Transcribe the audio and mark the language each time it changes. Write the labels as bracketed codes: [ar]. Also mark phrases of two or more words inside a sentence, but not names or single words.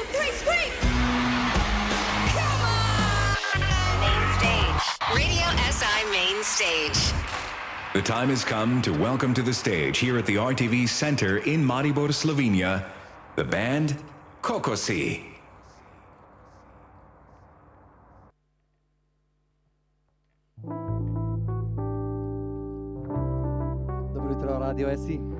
[en] scream! Come on! Main stage. Radio SI Main Stage. The time has come to welcome to the stage here at the RTV Center in Maribor, Slovenia, the band Kokosi. [sl] Dobro jutro, Radio SI.